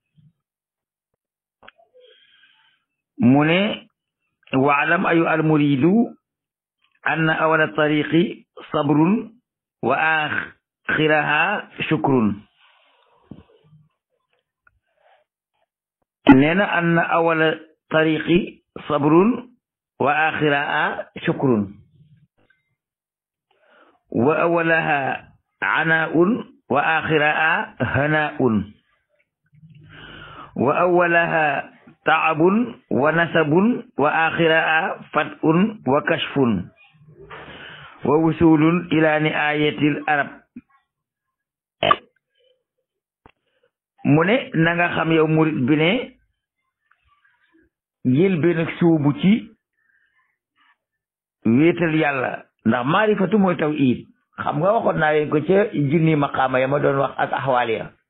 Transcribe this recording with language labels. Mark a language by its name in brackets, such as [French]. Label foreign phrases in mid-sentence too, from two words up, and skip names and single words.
[Wolof] mu ne [Arabic] واعلم أيها المريد أن أول الطريق صبر وآخره شكر. [Wolof] nee na [Arabic] أن أول الطريق صبر وآخره شكر وأوله عناء وآخره هناء وأوله تعب ونصب وآخره فتح وكشف ووصول إلى نهاية الأرب. [Wolof] mu ne na nga xam yow murit bi ne jël benn suubu ci wéetal yàlla, ndax maarifatu mooy tawhid. xam nga waxoon naa leen ko ca junni maqaama ya ma doon wax ak axwaal ya.